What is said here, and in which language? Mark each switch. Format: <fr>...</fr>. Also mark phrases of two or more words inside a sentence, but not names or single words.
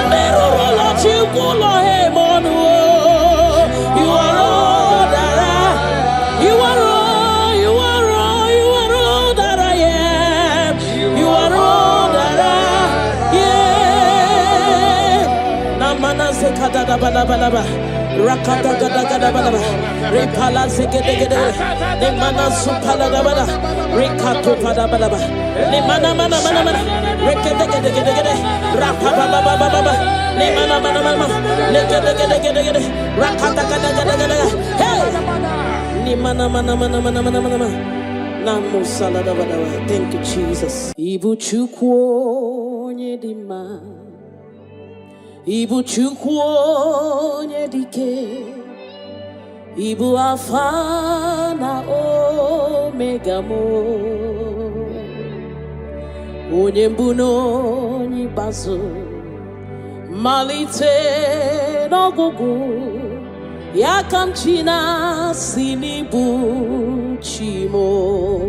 <en>Never let you go him on the wall. You are all that I am. You are all, you are all, you are all that I am. You are all that I am. Namana sekada balaba. Rakata gada gada balaba, repala zegede, ne mana supala balaba, rekato pada balaba, ne mana, rekede gede, rapa baba, ne mana, ne gede, rakata gada, hey, Thank you, Jesus.</en> <ig>Ibu chukwu onye di mma, Ibu chukwu onye dike, Ibu Alpha na Omega mo, onye mbụ na onye ikpeazụ, malite n'ọgwụgwụ, ya ka m chi na-asị n'ịbụ chi mo.</ig>